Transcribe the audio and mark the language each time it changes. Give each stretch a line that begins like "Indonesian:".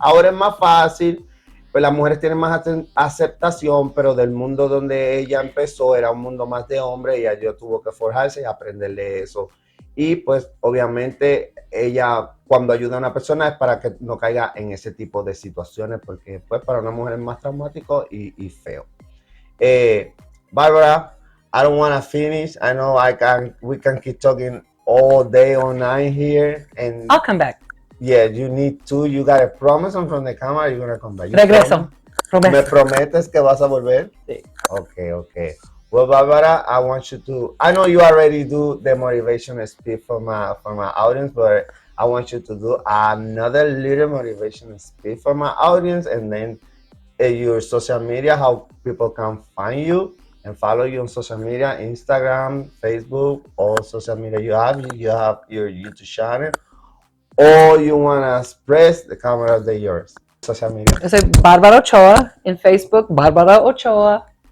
Spanish: Ahora es más fácil, pues las mujeres tienen más aceptación, pero del mundo donde ella empezó era un mundo más de hombres y ella tuvo que forjarse y aprenderle eso. Y pues obviamente ella cuando ayuda a una persona es para que no caiga en ese tipo de situaciones, porque pues para una mujer es más traumático y feo.
English: Barbara, I don't want to finish. I know we can keep talking all day, all night here. And I'll come back. yeah, you need to. You got a promise on from the camera. You're gonna come back.
Spanish: Regreso. ¿Me prometes que vas a volver? Sí.
English: Okay. Well, Barbara, I want you to. I know you already do the motivation speech for my audience, but I want you to do another little motivation speech for my audience, and then your social media, how people can find you and follow you on social media, Instagram, Facebook, all social media you have. You have your YouTube channel. Or you want to express the camera de yours. Social media.
Spanish: Yo soy Bárbara Ochoa en Facebook, Bárbara Ochoa.